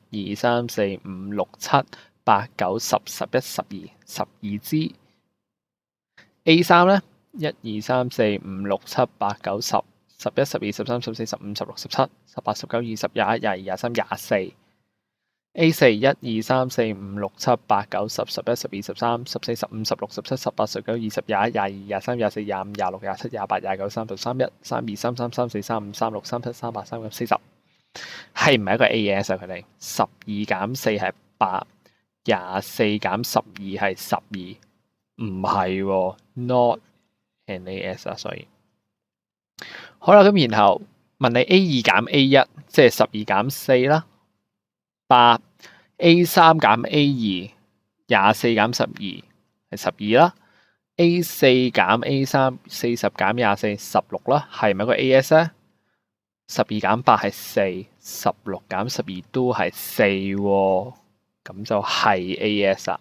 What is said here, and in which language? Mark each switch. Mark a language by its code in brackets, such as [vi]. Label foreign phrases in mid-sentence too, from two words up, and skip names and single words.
[yue] 1、2、3、4、5、6、7、8、9、10、11、12 支。A3 咧1、2、3、4、5、6、7、8、9、10、11、12、13、14、15、16、17、18、19、20、21、22、23、24。A4 1、2、3、4、5、6、7、8、9、10、11、12、13、14、15、16、17、18、19、20、21、22、23、24、25、26、27、28、29、30、31、32、33、34、35、36、37、38、39、40。係唔係一個 AS 啊？佢哋12減4係8， 24減12係12，唔係喎 ， [en] not an AS [yue] 啊。所以好啦，咁然後問你 A2 減 A1，即係12減4啦，8 A3 減 A2， 24減12係12啦。A4 減 A3， 40減24 16啦，係咪一個 AS 咧？12減8係4， 16減12都係4喎，咁就係 AS 啦。